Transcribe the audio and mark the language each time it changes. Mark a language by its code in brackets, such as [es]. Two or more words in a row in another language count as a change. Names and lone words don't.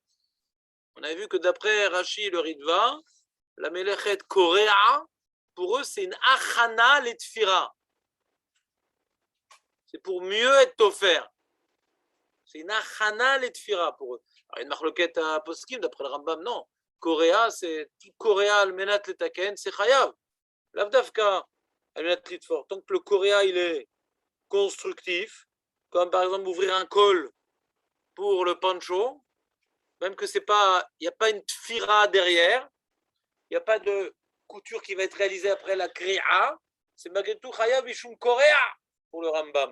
[fr] On avait vu que d'après Rashi et le Ritva, la [he] מלאכת קורע, [fr] pour eux, c'est une [he] הכנה לתפירה. [fr] C'est pour mieux être tofer. C'est une [he] הכנה לתפירה [fr] pour eux. Alors, il y a une marloquette à poskim, d'après le Rambam, non. Korea, c'est [he] קורע על מנת לתקן, [fr] c'est chayav. [he] לאו דווקא על מנת לתפור. [fr] Tant que le Korea, il est constructif, comme par exemple ouvrir un col pour le pancho, même que c'est pas, il n'y a pas une tfira derrière, il n'y a pas de couture qui va être réalisée après la kri'a, c'est malgré tout [he] חייב משום קורע [fr] pour le Rambam.